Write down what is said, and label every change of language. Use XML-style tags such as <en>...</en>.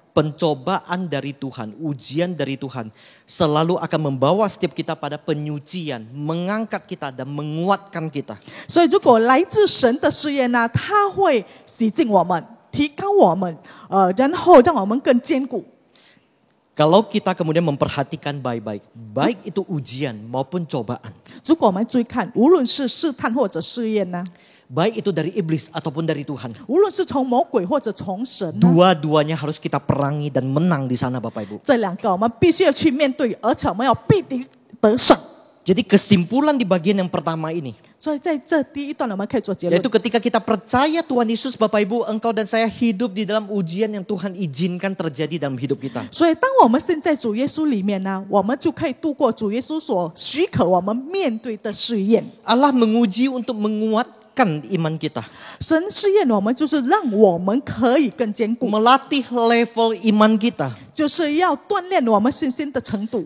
<id>pencobaan dari Tuhan, ujian dari Tuhan selalu akan membawa setiap kita pada penyucian, mengangkat kita dan menguatkan kita.</id> <zh>所以，如果来自神的试验呢，它会洗净我们，提高我们，然后让我们更坚固。</zh> <id>Kalau kita kemudian memperhatikan baik-baik, baik itu ujian maupun cobaan,</id> <zh>如果我们注意看，无论是试探或者试验呢，</zh> <id>baik itu dari iblis ataupun dari Tuhan,</id> <zh>无论是从魔鬼或者从神呢，</zh> <id>dua-duanya harus kita perangi dan menang di sana, Bapak Ibu.</id> <zh>这两个我们必须要去面对，而且我们要必定得胜。</zh> <id>Jadi kesimpulan di bagian yang pertama ini,</id> <zh>所以在这第一段我们可以做结论</zh> <id>yaitu，ketika kita percaya Tuhan Yesus, Bapak Ibu, engkau dan saya hidup di dalam ujian yang Tuhan izinkan terjadi dalam hidup kita.</id> <zh>所以当我们现在主耶稣里面呢，我们就可以度过主耶稣所许可我们面对的试验。</zh> <id>Allah menguji untuk menguatkan iman kita,</id> <zh>神试验我们，就是让我们可以更坚固，</zh> <id>melatih level iman kita,</id> <zh>就是要锻炼我们信心的程度，</zh>